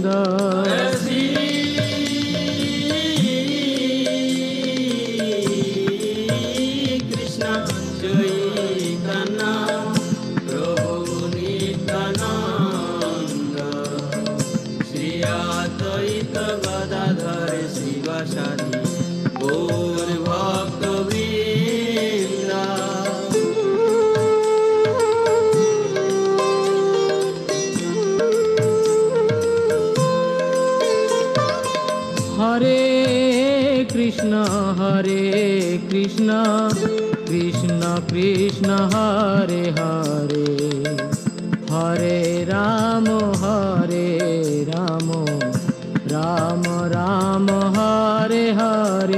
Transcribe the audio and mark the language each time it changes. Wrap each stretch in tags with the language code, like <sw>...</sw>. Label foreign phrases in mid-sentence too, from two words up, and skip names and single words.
<bn>জয় শ্রী কৃষ্ণ চৈতন্য প্রভু নিত্যানন্দ শ্রী অদ্বৈত গদাধর শিবাসাদি গৌর ভক্ত বৃন্দ।</bn> <sa>हरे कृष्ण कृष्ण कृष्ण हरे हरे, हरे राम राम राम हरे हरे।</sa>